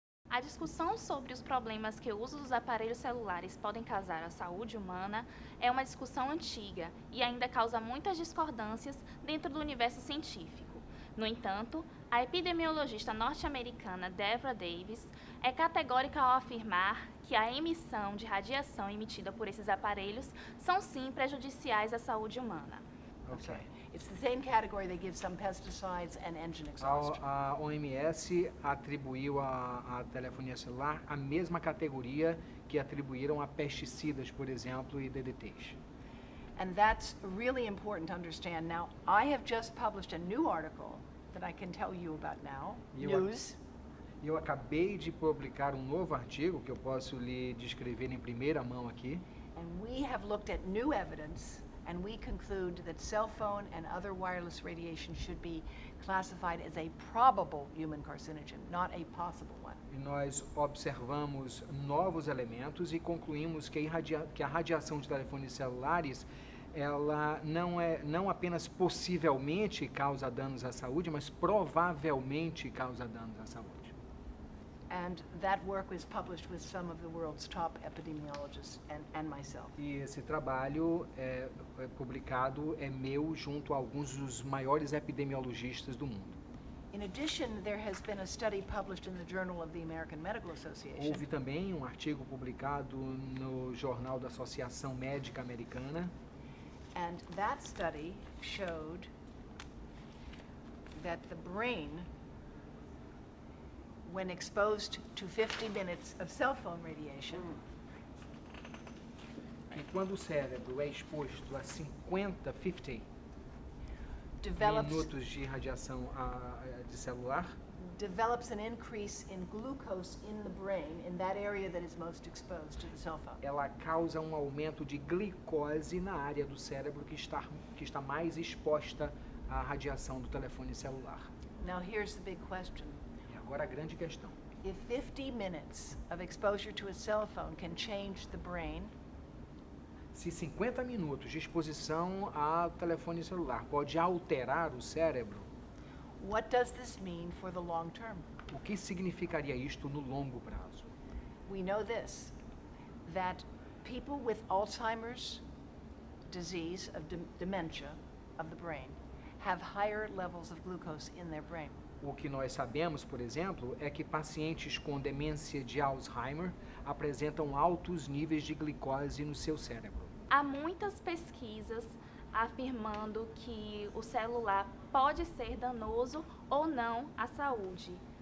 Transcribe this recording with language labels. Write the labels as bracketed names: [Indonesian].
[Portuguese] A discussão sobre os problemas que o uso dos aparelhos celulares podem causar à saúde humana é uma discussão antiga e ainda causa muitas discordâncias dentro do universo científico. No entanto, a epidemiologista norte-americana Deborah Davis é categórica ao afirmar que a emissão de radiação emitida por esses aparelhos são sim prejudiciais à saúde humana. [English] Ok. It's the same category they give some pesticides and engine exhaust. [Portuguese] A OMS atribuiu à telefonia celular a mesma categoria que atribuíram a pesticidas, por exemplo, e DDTs. [English] And that's really important to understand. Now, I have just published a new article that I can tell you about now. News. [Portuguese] Eu acabei de publicar um novo artigo que eu posso lhe descrever em primeira mão aqui. [English] And we have looked at new evidence, and we conclude that cell phone and other wireless radiation should be classified as a probable human carcinogen, not a possible one. [Portuguese] E nós observamos novos elementos e concluímos que a radiação de telefones celulares ela não apenas possivelmente causa danos à saúde, mas provavelmente causa danos à saúde. [English] And that work was published with some of the world's top epidemiologists and myself. [Portuguese] E esse trabalho publicado é meu junto a alguns dos maiores epidemiologistas do mundo. [English] In addition, there has been a study published in the Journal of the American Medical Association. [Portuguese] Houve também um artigo publicado no Jornal da Associação Médica Americana. [English] And that study showed that the brain, when exposed to 50 minutes of cell phone radiation, [Portuguese] E quando o cérebro é exposto a 50 [English] develops [Portuguese] minutos de radiação de celular, [English] develops an increase in glucose in the brain, in that area that is most exposed to the cell phone. [Portuguese] ela causa um aumento de glicose na área do cérebro que está mais exposta à radiação do telefone celular. [English] Now here's the big question. [Portuguese] E agora a grande questão. [English] If 50 minutes of exposure to a cell phone can change the brain, [Portuguese] Se 50 minutos de exposição ao telefone celular pode alterar o cérebro, [English] what does this mean for the long term? [Portuguese] o que significaria isto no longo prazo? [English] We know this, that people with Alzheimer's disease, of dementia of the brain, have higher levels of glucose in their brain. [Portuguese] O que nós sabemos, por exemplo, é que pacientes com demência de Alzheimer apresentam altos níveis de glicose no seu cérebro. Há muitas pesquisas afirmando que o celular pode ser danoso ou não à saúde.